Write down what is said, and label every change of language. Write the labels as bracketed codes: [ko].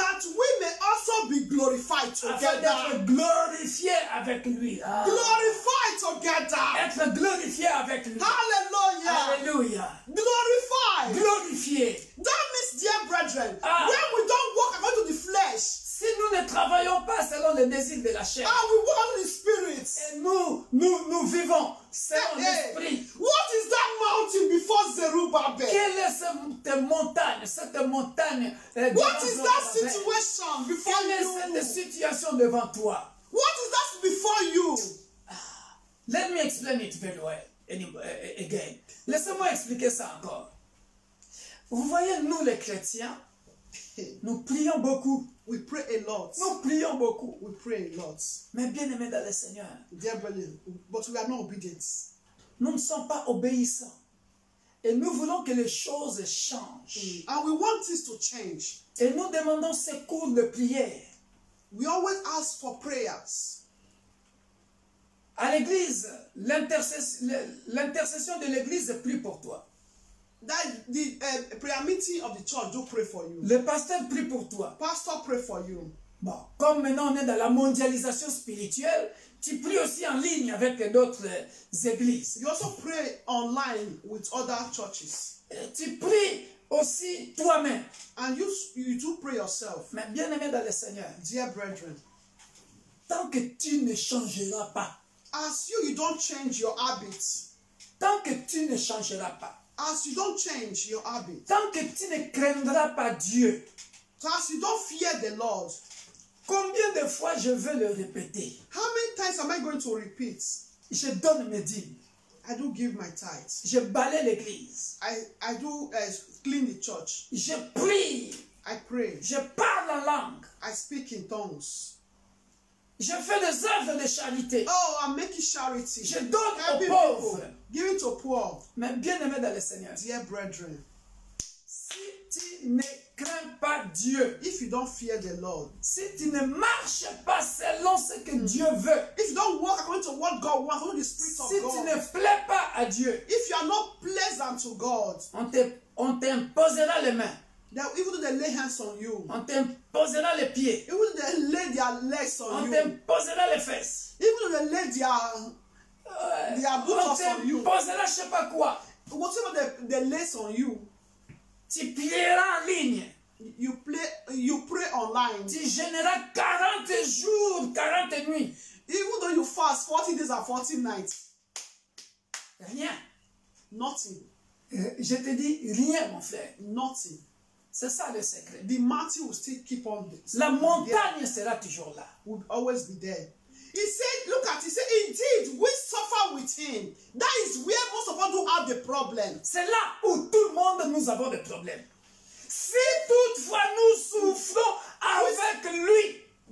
[en] that we may also be glorified [fr] afin [en] together. [fr] d'être glorifiés avec lui. [en] Glorified together. [fr] Être glorifié avec lui. [en] Hallelujah. [fr] Alléluia. [en] Glorified. [fr] Glorifié. [en] That means, dear brethren, Ah. when we don't walk according to the flesh, [fr] Si nous ne travaillons pas selon les désirs de la chair, [en] and we walk in the spirit, [fr] et nous vivons selon hey, l'esprit, [en] what is that mountain before Zerubbabel? [fr] quelle est cette montagne [en] What is that situation before [fr] quelle est cette [en] you? [fr] situation devant toi? [en] What is that before you? Let me explain it very well again. [fr] Laissez-moi expliquer ça encore. Vous voyez, nous les chrétiens, nous prions beaucoup. [en] We pray a lot. [fr] Nous prions beaucoup. [en] We pray a lot. [fr] Mais bien aimés dans le Seigneur, [en] Dear brethren, but we are not obedient. [fr] nous ne sommes pas obéissants. Et nous voulons que les choses changent. [en] And we want this to change. [fr] Et nous demandons secours de prière. [en] We always ask for prayers. [fr] À l'église, l'intercession de l'église prie pour toi. [en] That the prayer meeting of the church do pray for you. [fr] Le pasteur prie pour toi. [en] Pastor pray for you. [fr] Bon, comme maintenant on est dans la mondialisation spirituelle, tu pries aussi en ligne avec d'autres églises. [en] You also pray online with other churches. [fr] Tu pries aussi toi-même. [en] And you do pray yourself. [fr] Mais bien aimé dans le Seigneur, [en] Dear brethren, [fr] tant que tu ne changeras pas, [en] as you don't change your habits, [fr] tant que tu ne changeras pas, [en] as you don't change your habits, [fr] tant que tu ne craindras pas Dieu, [en] as you don't fear the Lord, [fr] combien de fois je veux le répéter? [en] how many times am I going to repeat? [fr] Je donne mes dîmes, [en] I do give my tithes. [fr] je balaie l'église, [en] I do clean the church. [fr] je prie, [en] I pray. [fr] je parle en langue, [en] I speak in tongues. [fr] je fais des œuvres de charité, [en] Oh, I'm making charity. [fr] je donne aux [en] Helping [fr] pauvres. [en] people. Giving to poor. [fr] Mais bien aimé dans le Seigneur, [en] Dear brethren, [fr] si tu ne crains pas Dieu, [en] if you don't fear the Lord, [fr] si tu ne marches pas selon ce que Dieu veut, [en] if you don't walk according to what God wants, according to the Spirit [fr] si [en] of [fr] tu [en] God, [fr] ne plais pas à Dieu, [en] if you are not pleasant to God, [fr] on t'imposera les mains, [en] that even though they lay hands on you, [fr] on t'imposera les pieds, [en] even though they lay their legs on [fr] on [en] you, [fr] t'imposera les fesses, [en] even though they lay their [fr] on [en] boots on you, [fr] t'imposera je sais pas quoi, [en] whatever they lace on you, [fr] tu prieras en ligne, [en] you pray online. [fr] tu gêneras 40 jours, 40 nuits, [en] Even though you fast 40 days and 40 nights, [fr] rien. [en] nothing. [fr] Je te dis rien, mon frère. [en] Nothing. [fr] C'est ça le secret. [en] The mountain will still keep on. [fr] La montagne sera toujours là. [en] Will always be there. He said, look at it, he said, indeed, we suffer with him. That is where most of us do have the problem. [fr] C'est là où tout le monde nous avons des problèmes. Si toutefois nous souffrons avec lui,